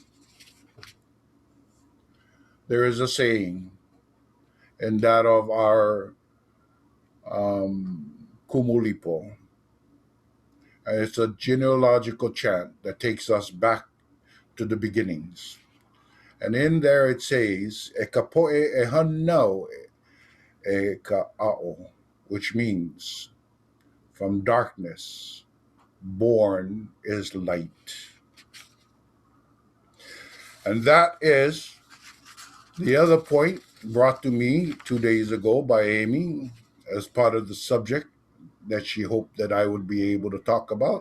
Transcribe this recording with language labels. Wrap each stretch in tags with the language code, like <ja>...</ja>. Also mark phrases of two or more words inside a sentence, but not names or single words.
<en>There is a saying in that of our Kumu, and it's a genealogical chant that takes us back to the beginnings. And in there it says,</en> <haw>E ka poe e hanau e ka a'o,</haw> <en>which means, from darkness, born is light. And that is the other point brought to me 2 days ago by Amy as part of the subject that she hoped that I would be able to talk about.</en>